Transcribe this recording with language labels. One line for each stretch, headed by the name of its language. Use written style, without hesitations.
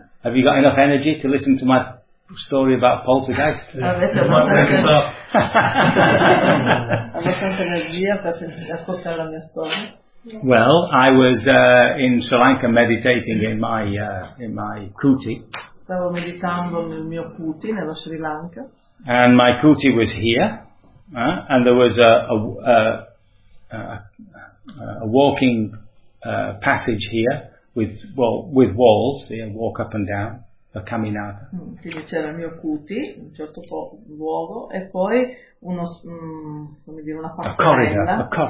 English: Have you got enough energy to listen to my story about poltergeist?
Italian: Avete abbastanza energia per ascoltare la mia storia?
English: Well, I was in Sri Lanka meditating in my kuti.
Italian: Stavo meditando nel mio kuti nello Sri Lanka.
English: And my kuti was here, and there was a walking passage here with walls. You know, walk up and down.
Italian: A camminata. Quindi c'era il mio kuti, un certo luogo, e poi uno come dire una passerella.